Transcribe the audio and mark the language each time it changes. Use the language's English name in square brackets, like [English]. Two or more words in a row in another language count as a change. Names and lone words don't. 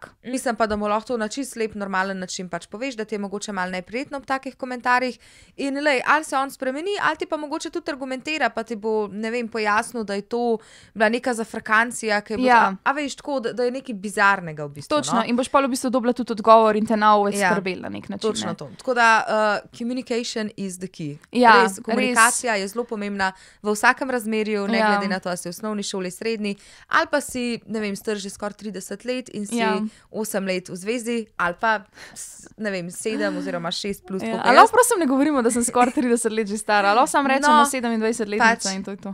[Slovenian] Mislim pa, da mu lahko to na čisto lep, normalen način pač poveš, da ti je mogoče malo neprijetno ob takih komentarjih in lej, ali se on spremeni, ali ti pa mogoče tudi argumentira, pa ti bo, ne vem, pojasnil, da je to bila neka zafrakancija, ki je bila, a veš, tako, da je nekaj bizarnega v bistvu. Točno, in boš pa v bistvu dobila tudi odgovor in te nauve skrbeli na nek način. Točno to. Tako da, [English] communication is the key. [Slovenian] Res, komunikacija je zelo pomembna v vsakem razmerju, ne glede glede na to, da si v osnovni šoli, srednji, ali pa si, ne vem, star že skoraj 30 let in si 8 let v zvezi, ali pa, ne vem, 7 oziroma 6 plus. Ali prosim ne govorimo, da sem skoraj 30 let že stara, ali sam rečemo 27 letnica in to je to.